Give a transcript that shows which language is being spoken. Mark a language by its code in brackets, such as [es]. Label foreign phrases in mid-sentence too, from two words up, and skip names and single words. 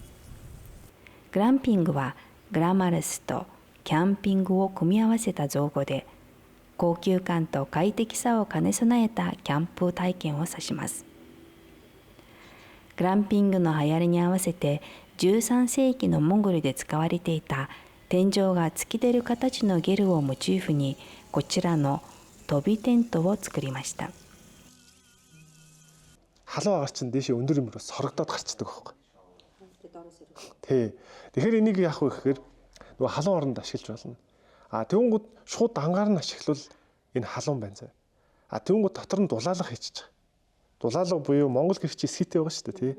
[ja] グランピングはグラマラスとキャンピングを組み合わせた造語で、高級感と快適さを兼ね備えたキャンプ体験を指します。グランピングの流行りに合わせて13世紀のモンゴルで使われていた天井が突き出る形のゲルをモチーフにこちらの飛びテントを作りました。 [mn] Халуун агаар чинь дээшээ өндөр юмроо сорогдоод гарчдаг байхгүй. Тий. Тэгэхээр энийг яах вэ гэхээр нөгөө халуун оронд ашиглаж болно. Тэнгүүд шууд ангаар нь ашиглавал энэ халуун байна заа. Тэнгүүд дотор нь дулаалга хийчих. Дулаалга буюу монгол гэр чи эсгийтэй байгаа шүү дээ, тий.